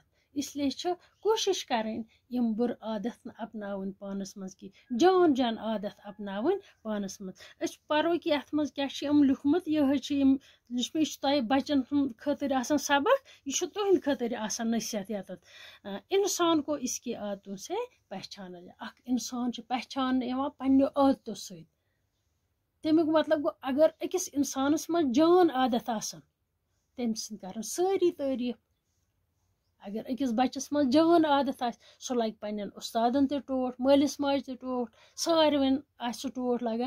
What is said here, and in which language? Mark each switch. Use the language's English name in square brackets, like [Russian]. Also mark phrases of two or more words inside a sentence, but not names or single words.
[Kashmiri] اِسلیے چھِ کوٗشِش کَرٕنۍ یِم بُرٕ عادت نہٕ اپناوٕنۍ پانَس منٛز کینٛہہ. جان عادت اپناوٕنۍ پانَس منٛز. أسۍ پَرو کہِ اَتھ منٛز کیٛاہ چھِ یِم لیوٗکھمُت. یِہوٚے چھِ یِم یہِ چھُ تۄہہِ بَچَن ہُنٛد خٲطرٕ آسان سبق. یہِ چھُ تُہٕنٛدِ خٲطرٕ آسان نصیحت یَتَتھ. [Urdu] اِنسان کو اس کی عادتوں سے پہچانا جائے. [Kashmiri] اَکھ اِنسان چھُ پہچاننہٕ یِوان پنٛنیو عادتو سۭتۍ. تمیُک مطلب گوٚو اگر أکِس اِنسانَس منٛز جان عادت آسان تٔمۍ سٕنٛدۍ کَرَن سٲری تعٲریٖف. اگر أکِس بَچَس منٛز جان عادت آسہِ سُہ لَگہِ پنٛنٮ۪ن اُستادَن تہِ ٹوٹھ مٲلِس ماجہِ تہِ ٹوٹھ ساروٕنۍ آسہِ سُہ ٹوٹھ لَگان.